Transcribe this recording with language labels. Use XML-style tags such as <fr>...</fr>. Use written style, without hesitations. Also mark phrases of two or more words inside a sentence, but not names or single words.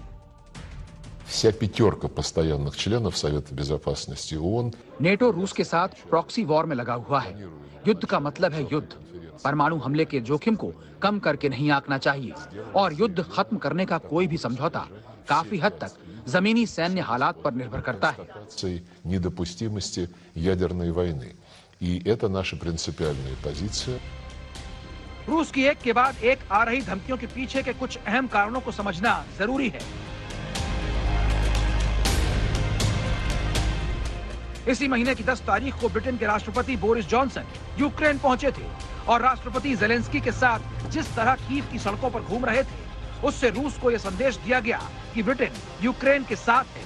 <ru>Вся пятерка постоянных членов Совета Безопасности ООН</ru> <hi>नेटो रूस के साथ</hi> <en>proxy war</en> <hi>में लगा हुआ है। युद्ध का मतलब है युद्ध। परमाणु हमले के जोखिम को कम करके नहीं आंकना चाहिए और युद्ध खत्म करने का कोई भी समझौता काफी हद तक जमीनी सैन्य हालात पर निर्भर करता है।</hi> <ru>недопустимости ядерной वойны. И это наша принципиальная позиция.</ru> <hi>रूस की एक के बाद एक आ रही धमकियों के पीछे के कुछ अहम कारणों को समझना जरूरी है। इसी महीने की 10 तारीख को ब्रिटेन के राष्ट्रपति बोरिस जॉनसन यूक्रेन पहुंचे थे और राष्ट्रपति जेलेंस्की के साथ जिस तरह कीव की सड़कों पर घूम रहे थे, उससे रूस को यह संदेश दिया गया कि ब्रिटेन यूक्रेन के साथ है।</hi>